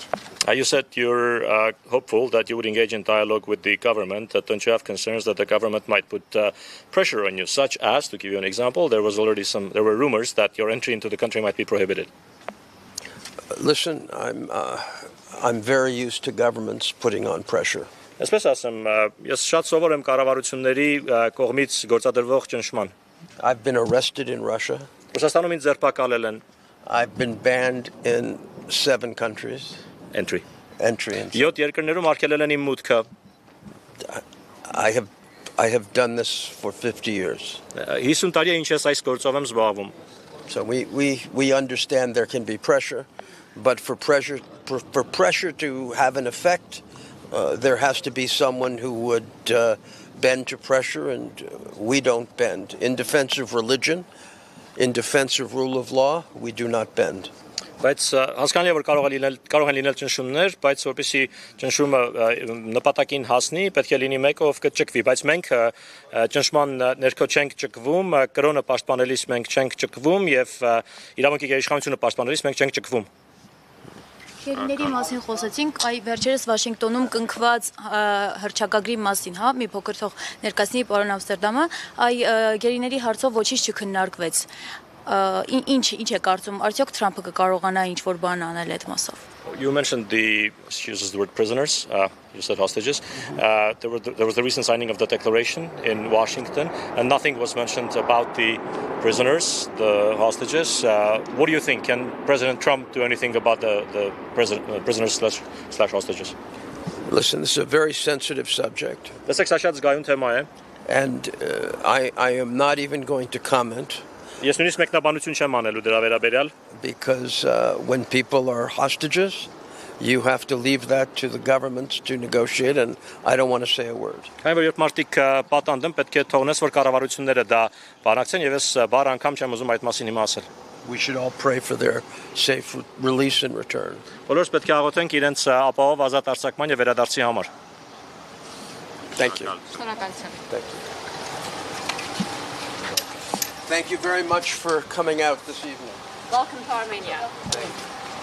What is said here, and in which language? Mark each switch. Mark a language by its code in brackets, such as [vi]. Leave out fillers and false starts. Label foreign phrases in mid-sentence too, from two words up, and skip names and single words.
[en] You said you're hopeful that you would engage in dialogue with the government. Don't you have concerns that the government might put pressure on you, such as, to give you an example, there were rumors that your entry into the country might be prohibited? Listen, I'm very used to governments putting on pressure. [hy] Այսպես ասեմ, ես շատ սովոր եմ կառավարությունների կողմից գործադրվող ճնշման։ [en] I've been arrested in Russia. [hy] Ռուսաստանում ինձ ձերբակալել են [en] I've been banned in 7 countries. entry։ Entry in [hy] 7 երկրներում արգելել են իմ մուտքը։ [en] I have done this for 50 years. [hy] 50 տարի է ինչ ես այս գործով եմ զբաղվում։ [en] So we understand there can be pressure, but for pressure to have an effect, there has to be someone who would bend to pressure, and we don't bend. In defense of religion, in defense of rule of law, we do not bend. [hy] Բայց հասկանալի է, որ կարող են լինել ճնշումներ, բայց որպեսզի ճնշումը նպատակին հասնի, պետք է լինի մեկը, ով կճկվի, բայց մենք ճնշման ներքո չենք ճկվում, կրոնը պաշտպանելիս մենք չենք ճկվում եւ իրավունքի գերիշխանությունը պաշտպանելիս մենք չենք ճկվում։ Գերիների մասին խոսեցինք, այ վերջերս Վաշինգտոնում կնքված հռչակագրի մասին, հա, մի փոքր թող ներկայացնի պարոն Ամստերդամը, այ գերիների հարցով ոչինչ չքննարկվեց։ Ինչ է կարծում, արդյոք Թրամփը կկարողանա ինչ-որ բան անել այդ մասով։ [en] You mentioned she uses the word prisoners, you said hostages. There was the recent signing of the declaration in Washington, and nothing was mentioned about the prisoners, the hostages. What do you think? Can President Trump do anything about the prisoners slash hostages? Listen, this is a very sensitive subject, [hy] Լսեք, սա շատ զգայուն թեմա է։ [en] and I am not even going to comment. [hy] Ես նույնիսկ մեկնաբանություն չեմ անելու դրա վերաբերյալ, [en] Because when people are hostages, you have to leave that to the governments to negotiate, and I don't want to say a word. [hy] քանի որ երբ մարդիկ պատանդ են, պետք է թողնես, որ կառավարությունները դա բանակցեն, եւ ես բառ անգամ չեմ ուզում այդ մասին հիմա ասել։ [en] We should all pray for their safe release and return. [hy] Բոլորս պետք է աղոթենք իրենց ապահով ազատ արձակման եւ վերադարձի համար։ [en] Thank you. [hy] Շնորհակալություն։ [en] Thank you. Thank you very much for coming out this evening. Welcome to Armenia. Thank you.